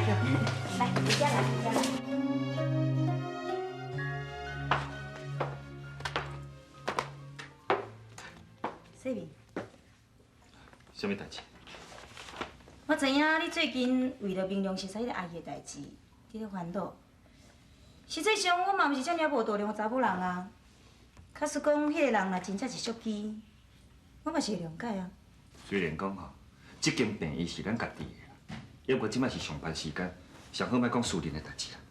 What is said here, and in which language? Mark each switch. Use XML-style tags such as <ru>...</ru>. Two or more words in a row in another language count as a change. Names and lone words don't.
<nan>来，回家来，回家来。细明，什么代志？我知影你最近为了明良熟悉迄个阿姨的代志，伫咧烦恼。实际上，我嘛毋是遮尔无度量的查某人啊。假使讲迄个人若真正是俗气，我嘛是会谅解啊。虽然讲吼，这间病院是咱家己的，抑我即摆是上班时间，上好莫讲私人的代志啦。</nan>